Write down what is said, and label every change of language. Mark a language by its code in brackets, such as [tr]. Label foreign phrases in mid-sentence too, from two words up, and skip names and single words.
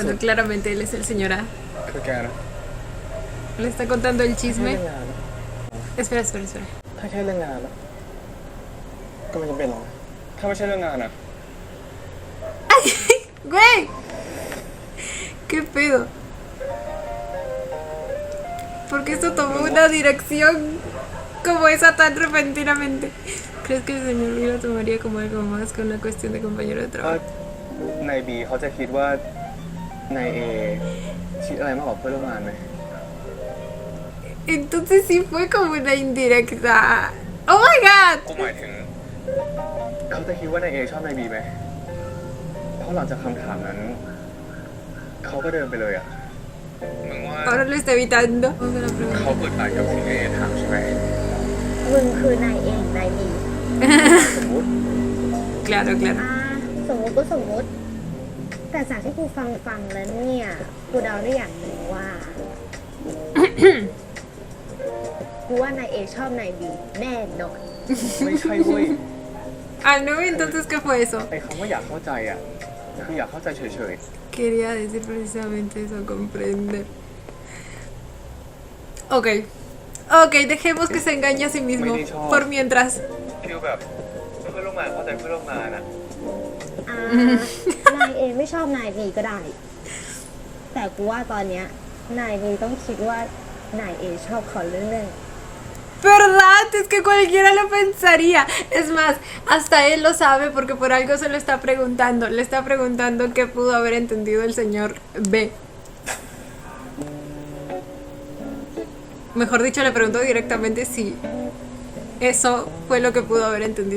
[es] Bueno, claramente él es el señor A. [th] คือแกนะ [es] Le está contando el [th] ไม่ [es] chisme. [th] ใช่เรื่องงานนะ [es] Espera. [th] ถ้าแค่เรื่องงานนะก็ไม่จำเป็นหรอกถ้าไม่ใช่เรื่องงานนะ [es] ¡Güey! ¿Qué pedo? ¿Por qué esto tomó una dirección como esa tan repentinamente? ¿Crees que el señor B lo tomaría como algo más que una cuestión de compañero de ถ้า trabajo? [th] นายบีเขาจะคิดว่านายเอคิดอะไรมากกว่าเพื่อนร่วมงานไหม [es] Entonces sí fue como una indirecta. [en] ¡Oh my god! [th] กูหมายถึงเขาจะคิดว่านายเอชอบนายบีไหมเพราะหลังจากคำถามนั้นเขาก็เดินไปเลยอ่ะมึงว่า [es] Ahora lo está evitando. [th] เขาเปิดปากกับสิ่งที่นายเอถามใช่ไหม มึงคือนายเองนายบี สมมติ [es] Claro. [th] สมมติก็สมมติ แต่จากที่กูฟังแล้วเนี่ยกูเดาได้อย่างหนึ่งว่า กูว่านายเอชอบนายบีแน่นอน ไม่ใช่เว้ย [es] Ah, no, entonces ¿qué fue eso? [th] ไอ้คำว่าอยากเข้าใจอ่ะคืออยากเข้าใจเฉย [es] Quería decir precisamente eso, comprender. Ok, dejemos que se engañe a sí mismo por mientras. [th] ๆฟีลแบบเพื่อนร่วมงานเข้าใจเพื่อนร่วมงานอ่ะ นายเอไม่ชอบนายบีก็ได้ แต่กูว่าตอนเนี้ยนายบีต้องคิดว่านายเอชอบเขาเรื่อง [es] ¿Verdad? Es que cualquiera lo pensaría. Es más, hasta él lo sabe porque por algo se lo está preguntando. Le está preguntando qué pudo haber entendido el señor B. Mejor dicho, le preguntó directamente si eso fue lo que pudo haber entendido.